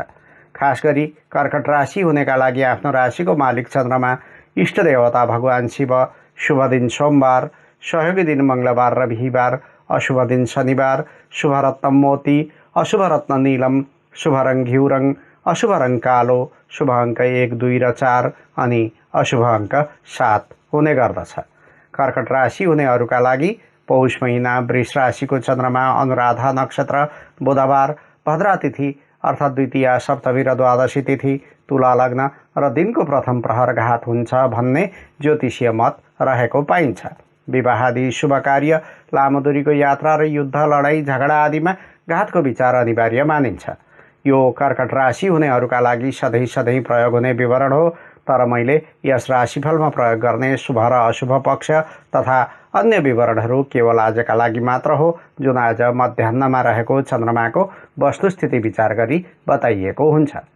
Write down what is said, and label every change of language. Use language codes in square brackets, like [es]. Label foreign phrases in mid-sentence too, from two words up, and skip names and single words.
[ne] खास गरी कर्कट राशि हुनेका लागि आफ्नो राशिको मालिक चन्द्रमा, इष्ट देवता भगवान शिव, शुभ दिन सोमबार, सहयोगी दिन मंगलबार र बिहीबार, अशुभ दिन शनिबार, शुभ रत्न मोती, अशुभ रत्न नीलम, शुभ रङ घिउ रङ, अशुभ रङ कालो, शुभ अङ्क 1, 2 र 4 अनि अशुभ अङ्क 7 हुने गर्दछ। कर्कट राशि हुनेहरूका लागि पौष महिना वृष राशिको चन्द्रमा अनुराधा नक्षत्र बुधबार, भद्रा तिथि अर्थात् द्वितीया, सप्तमी र द्वादशी तिथि, तुला लग्न र दिनको प्रथम प्रहर घात हुन्छ भन्ने ज्योतिषीय मत रहेको पाइन्छ। विवाहादि शुभ कार्य, लामो दूरीको यात्रा र युद्ध, लडाईँ झगडा आदिमा घातको विचार अनिवार्य मानिन्छ। यो कर्कट राशि हुनेहरूका लागि सधैँ सधैँ प्रयोग हुने विवरण हो, तर मैले यस राशिफलमा प्रयोग गर्ने शुभ र अशुभ पक्ष तथा अन्य विवरणहरू केवल आजका लागि मात्र हो, जुन आज मध्याह्नमा रहेको चन्द्रमाको वस्तुस्थिति विचार गरी बताइएको हुन्छ।